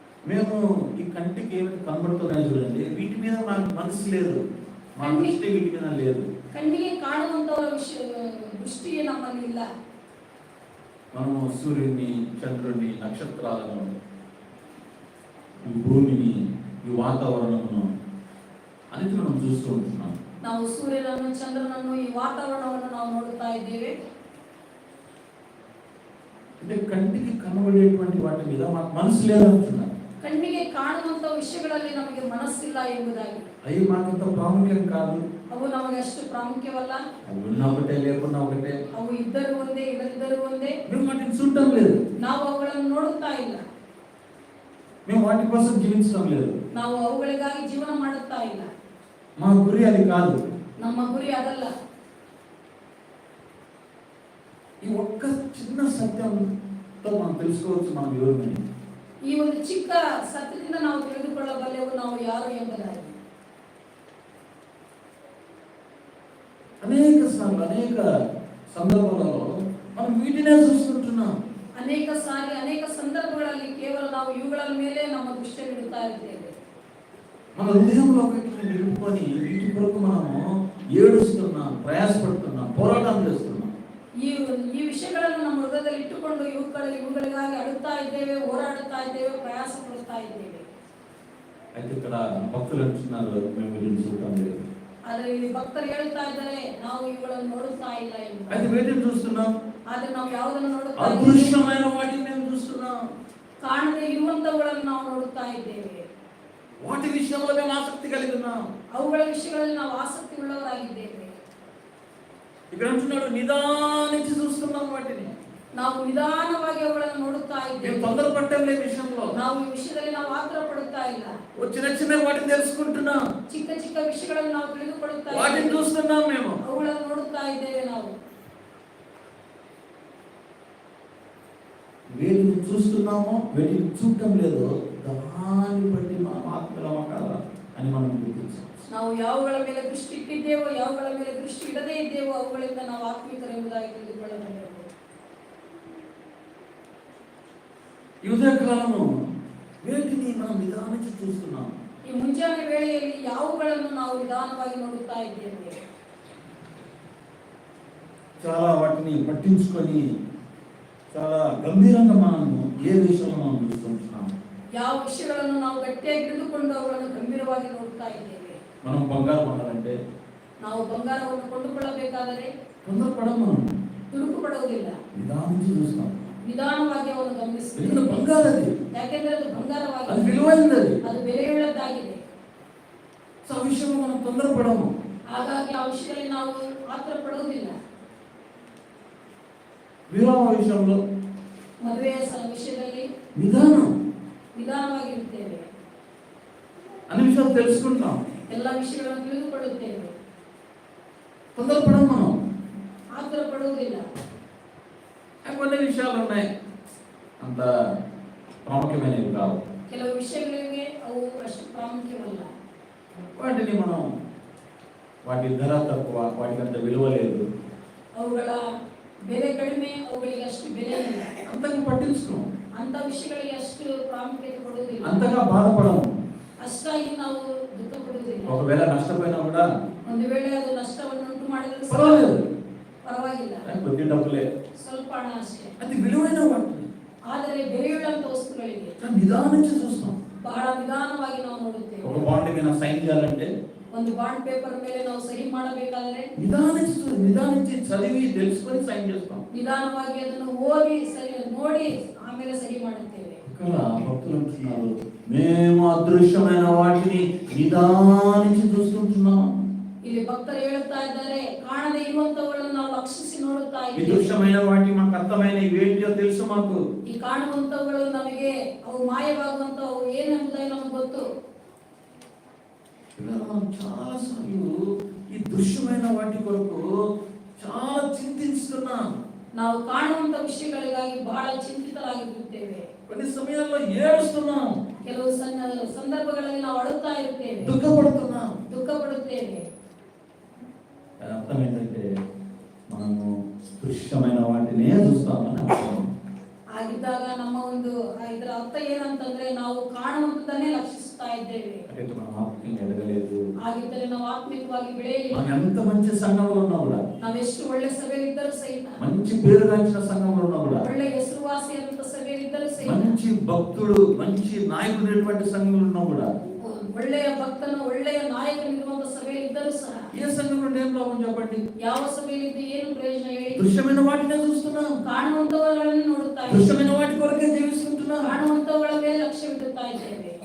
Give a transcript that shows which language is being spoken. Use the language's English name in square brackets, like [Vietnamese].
[Telugu] మేము ఈ కంటికి ఏమి కనబడుతున్నాయి చూడండి, వీటి మీద నాకు మనసు లేదు, మా దృష్టి వీటి మీద లేదు. [Kannada] ಕಣ್ಣಿಗೆ ಕಾಣುವಂತವರ ವಿಷಯ ದೃಷ್ಟಿಯೇ ನಮ್ಮಲ್ಲಿ ಇಲ್ಲ. [Telugu] మనము సూర్యుని, చంద్రుని, నక్షత్రాలను, ఈ భూమిని, ఈ వాతావరణమును అనేది మనం చూస్తూ ఉంటున్నాం. [Kannada] ನಾವು ಸೂರ್ಯನನ್ನು, ಚಂದ್ರನನ್ನು, ಈ ವಾತಾವರಣವನ್ನು ನಾವು ನೋಡುತ್ತಾ ಇದ್ದೇವೆ. [Telugu] అంటే కంటికి కనబడేటువంటి వాటి మీద మాకు మనసు లేదంటున్నారు. [Kannada] ಕಣ್ಣಿಗೆ ಕಾಣುವಂತ ವಿಷಯಗಳಲ್ಲಿ ನಮಗೆ ಮನಸ್ಸಿಲ್ಲ ಎಂಬುದಾಗಿ. [Telugu] అవి మాకంత ప్రాముఖ్యం కాదు. [Kannada] ಅವು ನಮಗೆ ಅಷ್ಟು ಪ್ರಾಮುಖ್ಯವಲ್ಲ. [Telugu] అవి ఉన్నా ఒకటే లేకున్నా ఒకటే. [Kannada] ಅವು ಇದ್ದರೂ ಒಂದೇ ಇಲ್ಲದಿದ್ದರೂ ಒಂದೇ. [Telugu] మేము వాటిని చూడటం లేదు. [Kannada] ನಾವು ಅವುಗಳನ್ನು ನೋಡುತ್ತಾ ಇಲ್ಲ. [Telugu] మేము వాటి కోసం జీవించడం లేదు. [Kannada] ನಾವು ಅವುಗಳಿಗಾಗಿ ಜೀವನ ಮಾಡುತ್ತಾ ಇಲ್ಲ. [Telugu] మా గురి అది కాదు. [Kannada] ನಮ್ಮ ಗುರಿ ಅದಲ್ಲ. [Telugu] ఈ ఒక్క చిన్న సత్యంతో మనం తెలుసుకోవచ్చు మనం ఎవరిని. [Kannada] ಈ ಒಂದು ಚಿಕ್ಕ ಸತ್ಯದಿಂದ ನಾವು ತಿಳಿದುಕೊಳ್ಳಬಲ್ಲೆವು ನಾವು ಯಾರು ಎಂಬುದಾಗಿ. [Telugu] అనేక సార్లు అనేక సందర్భాలలో మనం వీటినే చూస్తుంటున్నాం. [Kannada] ಅನೇಕ ಸಾರಿ ಅನೇಕ ಸಂದರ್ಭಗಳಲ್ಲಿ ಕೇವಲ ನಾವು ಇವುಗಳ ಮೇಲೆ ನಮ್ಮ ದೃಷ್ಟಿಯನ್ನಿಡುತ್ತಾ ಇದ್ದೇವೆ. [Telugu] మన హృదయంలో వీటిని నిలుపుకొని వీటి కొరకు మనము ఏడుస్తున్నాం, ప్రయాసపడుతున్నాం, పోరాటం చేస్తున్నాం. [Kannada] ಈ ವಿಷಯಗಳನ್ನು ನಮ್ಮ ಹೃದಯದಲ್ಲಿ ಇಟ್ಟುಕೊಂಡು ಇವುಗಳಿಗಾಗಿ ಅಳುತ್ತಾ ಇದ್ದೇವೆ, ಹೋರಾಡುತ್ತಾ ಇದ್ದೇವೆ, ಪ್ರಯಾಸ ಪಡುತ್ತಾ ಇದ್ದೇವೆ. [Telugu] అయితే ఇక్కడ భక్తులు అంటున్నారు మేము వీటిని చూడటం లేదు. [Kannada] ಆದರೆ ಇಲ್ಲಿ ಭಕ್ತರು ಹೇಳುತ್ತಾ ಇದ್ದಾರೆ ನಾವು ಇವುಗಳನ್ನು ನೋಡುತ್ತಾ ಇಲ್ಲ ಎಂದು. [Telugu] అయితే వీటిని చూస్తున్నాం. [Kannada] ಆದರೆ ನಾವು ಯಾವುದನ್ನು ನೋಡುತ್ತಾ ಇದ್ದೇವೆ? [Telugu] అదృశ్యమైన వాటిని మేము చూస్తున్నాం. [Kannada] ಕಾಣದೇ ಇರುವಂತವುಗಳನ್ನು ನಾವು ನೋಡುತ್ತಾ ಇದ್ದೇವೆ. [Telugu] వాటి విషయంలో మేము ఆసక్తి కలిగి ఉన్నాం. [Kannada] ಅವುಗಳ ವಿಷಯಗಳಲ್ಲಿ ನಾವು ಆಸಕ್ತಿ ಉಳ್ಳವರಾಗಿದ್ದೇವೆ. [Telugu] ఇక్కడ అంటున్నాడు నిదానించి చూస్తున్నాం వాటిని. [Kannada] ನಾವು ನಿಧಾನವಾಗಿ ಅವುಗಳನ್ನು ನೋಡುತ್ತಾ [Telugu] మేము [Kannada] ಇದ್ದೇವೆ. [Telugu] తొందరపడటం లేదు విషయంలో. [Kannada] ನಾವು ಈ ವಿಷಯದಲ್ಲಿ ನಾವು ಆತರ ಪಡುತ್ತಾ ಇಲ್ಲ. [Telugu] చిన్న చిన్న వాటిని తెలుసుకుంటున్నాం. [Kannada] ಚಿಕ್ಕ ಚಿಕ್ಕ ವಿಷಯಗಳನ್ನು ನಾವು ತಿಳಿದುಕೊಳ್ಳುತ್ತಾ [Telugu] వాటిని [Kannada] ಇದ್ದೇವೆ. [Telugu] చూస్తున్నాం మేము. [Kannada] ಅವುಗಳನ್ನು ನೋಡುತ್ತಾ ಇದ್ದೇವೆ ನಾವು. [Telugu] వేటిని చూస్తున్నామో వేటిని చూడటం లేదో దాన్ని బట్టి మనం ఆత్మలమా కాదా అని మనం గుర్తించాలి. [Kannada] ನಾವು ಯಾವುಗಳ ಮೇಲೆ ದೃಷ್ಟಿ ಇಟ್ಟಿದ್ದೇವೋ ಯಾವುಗಳ ಮೇಲೆ ದೃಷ್ಟಿ ಇಡದೇ ಇದ್ದೇವೋ ಅವುಗಳಿಂದ ನಾವು ಆತ್ಮಿಕರೆಂಬುದಾಗಿ ತಿಳಿದುಕೊಳ್ಳಬಹುದು. [Telugu] ఈ ఉదయకాలము వేటిని మనం నిదానించి చూస్తున్నాం. [Kannada] ಈ ಮುಂಜಾನೆ ವೇಳೆಯಲ್ಲಿ ಯಾವುಗಳನ್ನು ನಾವು ನಿಧಾನವಾಗಿ ನೋಡುತ್ತಾ ಇದ್ದೇವೆ. [Telugu] చాలా వాటిని పట్టించుకొని చాలా గంభీరంగా మనము ఏ విషయంలో మనం చూస్తుంటున్నాం. [Kannada] ಯಾವ ವಿಷಯಗಳನ್ನು ನಾವು ಗಟ್ಟಿಯಾಗಿ ಹಿಡಿದುಕೊಂಡು ಅವುಗಳನ್ನು ಗಂಭೀರವಾಗಿ ನೋಡುತ್ತಾ ಇದ್ದೇವೆ. [Telugu] మనం బంగారం కొనాలంటే [Kannada] ನಾವು ಬಂಗಾರವನ್ನು ಕೊಂಡುಕೊಳ್ಳಬೇಕಾದರೆ [Telugu] తొందరపడం మనం [Kannada] ತುಡುಕು ಪಡುವುದಿಲ್ಲ. [Telugu] నిదానించి చూస్తాం. [Kannada] ನಿಧಾನವಾಗಿ ಅವನು ಗಮನಿಸುತ್ತಾನೆ. [Telugu] ఎందుకంటే బంగారం అది. [Kannada] ಯಾಕೆಂದರೆ ಅದು [Telugu] అది [Kannada] ಬಂಗಾರವಾಗಿದೆ, [Telugu] విలువైనది. [Kannada] ಅದು ಬೆಲೆಯುಳ್ಳದ್ದಾಗಿದೆ. [Telugu] సో ఆ విషయంలో మనం తొందరపడము. [Kannada] ಹಾಗಾಗಿ ಆ ವಿಷಯದಲ್ಲಿ ನಾವು ಆತರ ಪಡುವುದಿಲ್ಲ. [Telugu] వివాహ విషయంలో [Kannada] ಮದುವೆಯ ವಿಷಯದಲ್ಲಿ [Telugu] నిదానం. [Kannada] ನಿಧಾನವಾಗಿರುತ್ತೇವೆ. [Telugu] అన్ని విషయాలు తెలుసుకుంటాం. [Kannada] ಎಲ್ಲ ವಿಷಯಗಳನ್ನು ತಿಳಿದುಕೊಳ್ಳುತ್ತೇವೆ. [Telugu] తొందరపడం మనం. [Kannada] ಆತರ ಪಡುವುದಿಲ್ಲ. [Telugu] కొన్ని విషయాలు ఉన్నాయి అంత ప్రాముఖ్యమైనవి కావు. [Kannada] ಕೆಲವು ವಿಷಯಗಳಿಗೆ ಅವು ಅಷ್ಟು ಪ್ರಾಮುಖ್ಯವಲ್ಲ. [Telugu] వాటిని మనం వాటి ధర తక్కువ, వాటికి అంత విలువ లేదు, [Kannada] ಅವುಗಳ ಬೆಲೆ ಕಡಿಮೆ, ಅವುಗಳಿಗೆ ಅಷ್ಟು ಬೆಲೆ ಇಲ್ಲ. [Telugu] అంతగా పట్టించుకోం. [Kannada] ಅಂತ ವಿಷಯಗಳಿಗೆ ಅಷ್ಟು ಪ್ರಾಮುಖ್ಯತೆ ಕೊಡುವುದಿಲ್ಲ. [Telugu] అంతగా బాధపడము. [Kannada] ಅಷ್ಟಾಗಿ ನಾವು ದುಃಖ ಪಡುವುದಿಲ್ಲ. [Telugu] ఒకవేళ నష్టపోయినా కూడా [Kannada] ಒಂದು ವೇಳೆ ಅದು ನಷ್ಟವನ್ನು ಉಂಟು ಮಾಡಿದರೂ ಸಹ [Telugu] పర్వాలేదు, [Kannada] ಪರವಾಗಿಲ್ಲ, [Telugu] కొద్ది డబ్బులే. [Kannada] ಸ್ವಲ್ಪ ಹಣ ಅಷ್ಟೇ. [Telugu] అది విలువైన వాటిని [Kannada] ಆದರೆ ಬೆಲೆಯುಳ್ಳಂತ ವಸ್ತುಗಳಿಗೆ [Telugu] నిదానించి చూస్తాం. [Kannada] ಬಹಳ ನಿಧಾನವಾಗಿ ನಾವು ನೋಡುತ್ತೇವೆ. [Telugu] ఒక బాండ్ మీద సైన్ చేయాలంటే [Kannada] ಒಂದು ಬಾಂಡ್ ಪೇಪರ್ ಮೇಲೆ ನಾವು ಸಹಿ ಮಾಡಬೇಕಾದರೆ [Telugu] నిదానించి చదివి తెలుసుకొని సైన్ చేస్తాం. [Kannada] ನಿಧಾನವಾಗಿ ಅದನ್ನು ಓದಿ ಸರಿ ನೋಡಿ ಆಮೇಲೆ ಸಹಿ ಮಾಡುತ್ತೇವೆ. [Telugu] ఇక్కడ భక్తులు అంటున్నారు మేము అదృశ్యమైన వాటిని నిదానించి చూస్తుంటున్నాం. [Kannada] ಇಲ್ಲಿ ಭಕ್ತರು ಹೇಳುತ್ತಾ ಇದ್ದಾರೆ ಕಾಣದೇ ಇರುವಂತವುಗಳನ್ನು ನಾವು ಲಕ್ಷಿಸಿ ನೋಡುತ್ತಾ [Telugu] ఈ [Kannada] ಇದ್ದೇವೆ. [Telugu] దృశ్యమైన వాటి మాకు అర్థమైన ఇవేంటో తెలుసు మాకు. [Kannada] ಈ ಕಾಣುವಂತವುಗಳು ನಮಗೆ ಅವು ಮಾಯವಾಗುವಂತವು ಏನೆಂಬುದಾಗಿ ನಮಗೆ ಗೊತ್ತು. [Telugu] ఇలా మనం చాలా సార్లు ఈ దృశ్యమైన వాటి కొరకు చాలా చింతిస్తున్నాం. [Kannada] ನಾವು ಕಾಣುವಂತ ವಿಷಯಗಳಿಗಾಗಿ ಬಹಳ ಚಿಂತಿತರಾಗಿರುತ್ತೇವೆ. [Telugu] కొన్ని సమయాల్లో ఏడుస్తున్నాం, [Kannada] ಕೆಲವು ಸಂದರ್ಭಗಳಲ್ಲಿ ನಾವು ಅಳುತ್ತಾ ಇರುತ್ತೇವೆ, [Telugu] దుఃఖపడుతున్నాం. [Kannada] ದುಃಖ ಪಡುತ್ತೇವೆ. [Telugu] దాని అర్థం ఏంటంటే మనము దృశ్యమైన వాటినే చూస్తామని అర్థం. [Kannada] ಆಗಿದ್ದಾಗ ನಮ್ಮ ಒಂದು ಇದರ ಅರ್ಥ ಏನಂತಂದ್ರೆ ನಾವು ಕಾಣುವಂತದನ್ನೇ ಲಕ್ಷಿಸ್ತಾ ಇದ್ದೇವೆ. [Telugu] అంటే మనం ఆత్మీయంగా ఎదగలేదు. [Kannada] ಆಗಿದ್ದರೆ ನಾವು ಆತ್ಮಿಕವಾಗಿ ಬೆಳೆಯಲಿಲ್ಲ. [Telugu] మనం ఎంత మంచి సంఘంలో ఉన్నా కూడా, [Kannada] ನಾವೆಷ್ಟು ಒಳ್ಳೆ ಸಭೆಯಲ್ಲಿದ್ದರೂ ಸಹಿತ, [Telugu] మంచి పేరుగాంచిన సంఘంలో ఉన్నా కూడా, [Kannada] ಒಳ್ಳೆ ಹೆಸರುವಾಸಿಯಾದಂತ ಸಭೆಯಲ್ಲಿದ್ದರೂ ಸಹಿತ, [Telugu] మంచి భక్తుడు మంచి నాయకుడైనటువంటి సంఘంలో ఉన్నా కూడా, [Kannada] ಒಳ್ಳೆಯ ಭಕ್ತನು ಒಳ್ಳೆಯ ನಾಯಕನಿರುವಂತ ಸಭೆಯಲ್ಲಿದ್ದರೂ ಸಹ [Telugu] ఏ సంఘంలో ఏం లాభం చెప్పండి? [Kannada] ಯಾವ ಸಭೆಯಲ್ಲಿದ್ದು ಏನು ಪ್ರಯೋಜನ ಹೇಳಿ? [Telugu] దృశ్యమైన వాటినే చూస్తున్నాం, [Kannada] ಕಾಣುವಂತವುಗಳನ್ನು ನೋಡುತ್ತಾ ಇದ್ದೇವೆ, [Telugu] దృశ్యమైన వాటి కొరకే జీవిస్తుంటున్నాం. [Kannada] ಕಾಣುವಂತವುಗಳ ಮೇಲೆ ಲಕ್ಷ್ಯವಿಡುತ್ತಾ ಇದ್ದೇವೆ.